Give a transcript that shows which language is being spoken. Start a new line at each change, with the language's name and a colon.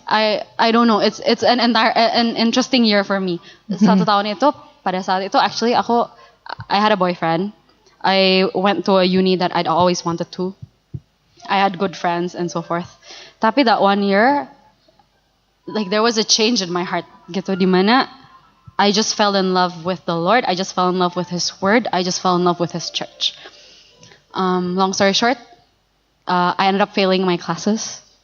English: I don't know, it's an interesting year for me.
Indonesian: Satu tahun itu, pada saat itu
English: actually I had a boyfriend. I went to a uni that I'd always wanted to. I had good friends and so forth. Tapi that one year, like there was a change in my heart gitu, dimana I just fell in love with the Lord. I just fell in love with His Word. I just fell in love with His church. Long story short, I ended up failing my classes.